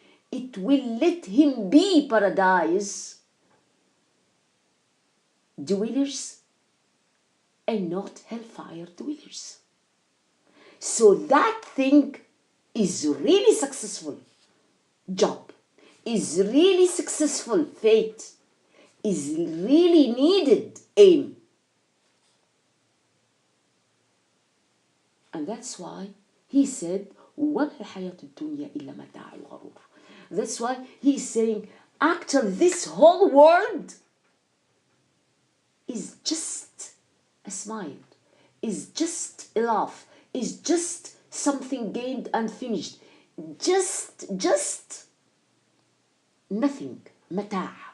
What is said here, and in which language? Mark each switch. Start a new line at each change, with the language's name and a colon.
English: It will let him be paradise dwellers and not hellfire dwellers. So that thing is really successful job, is really successful fate, is really needed aim. And that's why he said,
Arabic: وَمَا الْحَيَاةُ الدُّنْيَا إِلَّا مَتَاعُ الْغَرُورِ.
English: That's why he's saying, actually this whole world is just a smile, is just a laugh, is just something gained and finished. Just nothing. متاع.